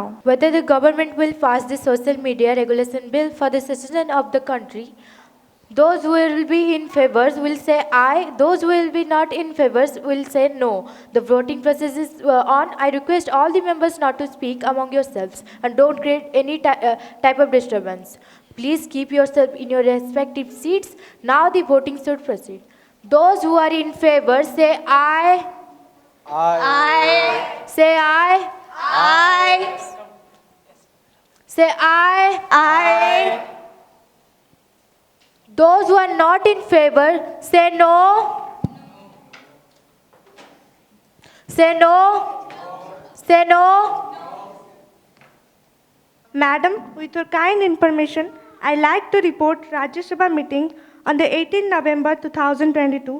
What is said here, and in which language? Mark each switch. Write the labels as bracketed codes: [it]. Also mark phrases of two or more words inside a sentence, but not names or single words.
[en] Whether the government will pass the social media regulation bill for the citizen of the country, those who will be in favor will say aye, those who will be not in favor will say no. The voting process is on. I request all the members not to speak among yourselves and don't create any type of disturbance. Please keep yourself in your respective seats. Now the voting should proceed. Those who are in favor say aye. Aye. Say aye. Aye. Say aye. Aye. Those who are not in favor say no. Say no. Say no. Madam, with your kind information, I like to report Rajya Sabha meeting on the 18th November 2022.